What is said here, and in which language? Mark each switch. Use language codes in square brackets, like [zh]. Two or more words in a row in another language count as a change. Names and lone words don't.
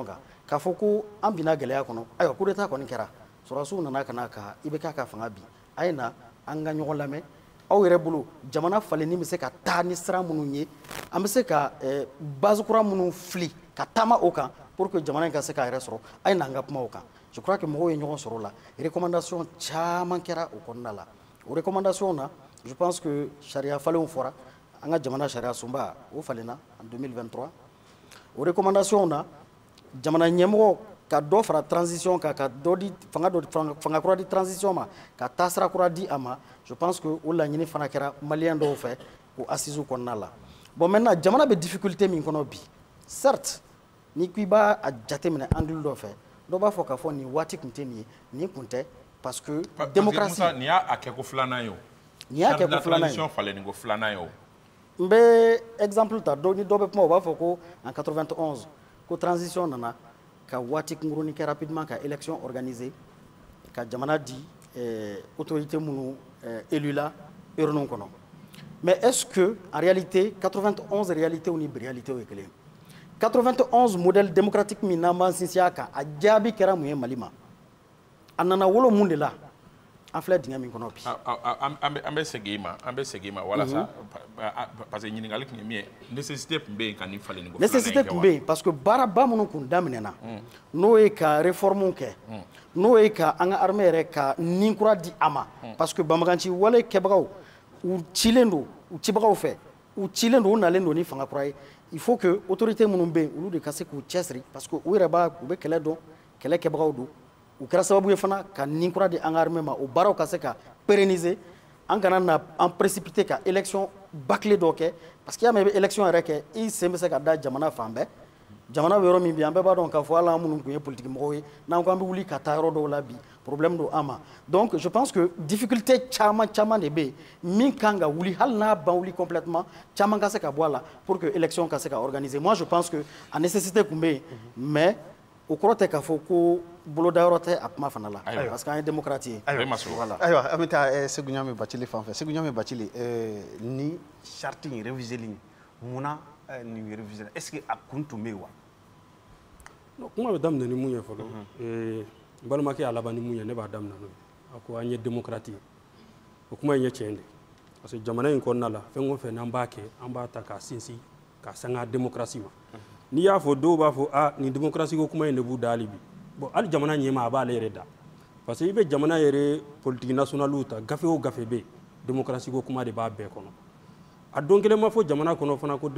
[bm] kan k'a fɔ ko an binna gɛlɛya kɔnɔ ayiwa [fr] coup d'état [bm] kɔni kɛra sɔrɔdasiw nana ka na ka i bɛ k'a ka fanga bi a ye na an ka ɲɔgɔn lamɛn aw yɛrɛ bolo jamana falenni bɛ se ka taa ni sira minnu ye an bɛ se ka base kura minnu fili ka taama o kan [fr] pour que [bm] jamana in ka se k'a yɛrɛ sɔrɔ a ye n'an ka kuma o kan [fr] je crois que [bm] mɔgɔw ye ɲɔgɔn sɔrɔ o la recommandation caman kɛra o kɔnɔna la o recommandation na [fr] je pense que [bm] sariya falenw fɔra an ka jamana sariya sunba o falenna en 2023 o recommandation na jamana ɲɛmɔgɔ ka dɔ fara transition kan ka dɔ di fanga kura di transition ma ka taasira kura di a ma [fr] je pense que [bm] o laɲini fana kɛra maliyɛn dɔw fɛ o assise kɔnɔna la [fr] bon maintenant [bm] jamana bɛ difficulté min kɔnɔ bi certes ni ko i b'a jateminɛ angle dɔ fɛ dɔ b'a fɔ k'a fɔ nin waati tun tɛ nin ye nin tun tɛ [fr] parce que démocratie [bm] nin y'a kɛ ko filanan ye o nin y'a kɛ ko filanan ye transition falen ko filanan ye o n bɛ exemple ta ni dɔ bɛ kuma o b'a fɔ ko en 91 ko transition nana ka waati kunkurunin kɛ rapidement ka [fr] élection organisée [bm] ka jamana di autorité minnu élu la urne kɔnɔ [fr] mais est-ce que en réalité [bm] 91 réalité ni bi réalité ye kelen 91 [fr] modèle démocratique [bm] min n'an b'an sinsin a kan a jaabi kɛra mun ye Mali ma a nana wolo mun de la an filɛ dingɛ min kɔnɔ bi an bɛ segin ma walasa [fr] parce que [bm] ɲininkali tun ye min ye nécessité tun bɛ yen ka nin falen nin ko nécessité tun bɛ yen [fr] parce que [bm] baaraba minnu kun daminɛna n'o ye ka réforme kɛ n'o ye ka an ka armée yɛrɛ ka nin kura di a ma [fr] parce que [bm] banbaganci wale kɛbagaw u cilen don u cibagaw fɛ u cilen don u nalen don ni fanga kura ye [fr] il faut que autorité [bm] minnu bɛ yen olu de ka se k'u cɛsiri [fr] parce que [bm] u yɛrɛ u bɛ kɛlɛ dɔn kɛlɛ kɛbagaw don u kɛra sababu ye fana ka nin kura di an ka armée ma o baaraw ka se ka pérenniser an kana na an précipiter ka [fr] élection bâclée [bm] dɔ kɛ [fr] parce que [bm] y'a mɛn i bɛ élection yɛrɛ kɛ i sen bɛ se ka da jamana fan bɛɛ jamana bɛ yɔrɔ min bi an bɛɛ b'a dɔn k'a fɔ hali an minnu tun ye politique mɔgɔw ye n'an ko an bɛ wuli ka taa yɔrɔ dɔw la bi problème don an ma [fr] donc je pense que difficulté [bm] caman de bɛ yen min kan ka wuli hali n'a ban wuli complètement caman ka se ka bɔ a la [fr] pour que élection [bm] ka se ka organiser [fr] moi je pense que [bm] a nécessité tun bɛ yen mais o kɔrɔ tɛ k'a fɔ ko bolodayɔrɔ tɛ a kuma fana la [fr] parce que [bm] an ye démocrate ye ayiwa an bɛ taa Segu Ɲame Bacili fan fɛ Segu Ɲame Bacili ni charte in réviseli munna nin révisé [fr] est ce que [bm] a kun tun bɛ yen wa kuma bɛ daminɛ ni mun ye fɔlɔ n balimakɛ y'a laban ni mun ye ne b'a daminɛ n'o ye a ko an ye démocrate ye o kuma in ye tiɲɛ de [fr] parce que [bm] jamana in kɔnɔna la fɛn o fɛn n'an b'a kɛ an b'a ta k'a sinsin ka sanga démocratie ma n'i y'a fɔ dɔw b'a fɔ nin démocratie ko kuma in de b'u da hali bi bon hali jamana ɲɛmaa a b'ale yɛrɛ da [fr] parce que [bm] i bɛ jamana yɛrɛ [fr] politique nationale [bm] ta gafe o gafe bɛ yen démocratie ko kuma de b'a bɛɛ kɔnɔ a don kelen ma fɔ jamana kɔnɔ fana ko